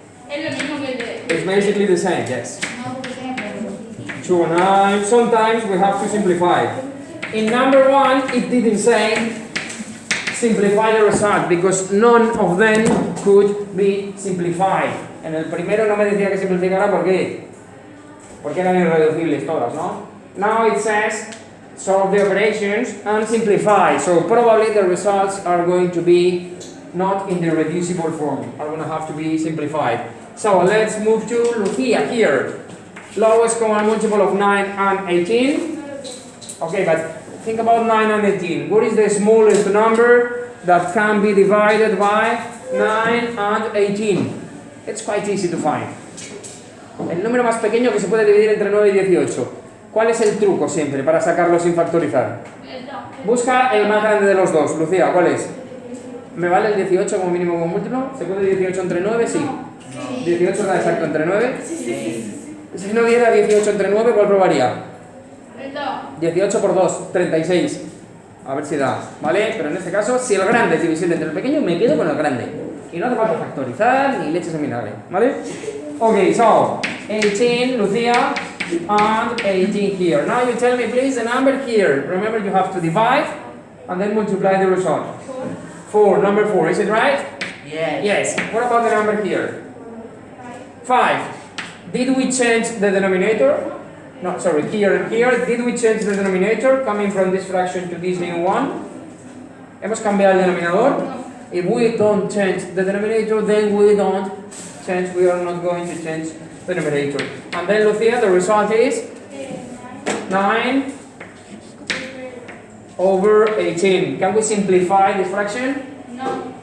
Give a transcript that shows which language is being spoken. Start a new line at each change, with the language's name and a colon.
Spanish: Es lo mismo que el de...
English: It's basically the same, yes. 2 and 9. Sometimes we have to simplify. In number 1, it didn't say simplify the result because none of them could be simplified.
Spanish: En el primero no me decía que simplificara, ¿por qué? Porque eran irreducibles todas, ¿no?
English: Now it says solve the operations and simplify. So probably the results are going to be not in the reducible form. Are going to have to be simplified. So let's move to Lucia here. Lowest common multiple of 9 and 18. Okay, but think about 9 and 18. What is the smallest number that can be divided by 9 and 18? It's quite easy to find.
Spanish: El número más pequeño que se puede dividir entre 9 y 18. ¿Cuál es el truco siempre para sacarlo sin factorizar? Busca el más grande de los dos. Lucía, ¿cuál es? ¿Me vale el 18 como mínimo como múltiplo? ¿Se puede 18 entre 9? Sí. No. ¿18 da exacto entre 9? Sí. Si no diera 18 entre 9, ¿cuál probaría? 18 por 2, 36. A ver si da, ¿vale? Pero en este caso, si el grande es divisible entre el pequeño, me quedo con el grande. Y no hace falta factorizar ni leches en vinagre, ¿vale?
English: Ok, so, 18, Lucía, and 18 here. Now you tell me, please, the number here. Remember, you have to divide and then multiply the result. 4, number 4, is it right? Yes. Yes. What about the number here? 5. Did we change the denominator? No, sorry, here and here. Did we change the denominator coming from this fraction to this new one?
Spanish: ¿Hemos cambiado el denominador?
English: If we don't change the denominator, then we don't change, we are not going to change the numerator. And then, Lucia, the result is 9 over 18. Can we simplify this fraction? No.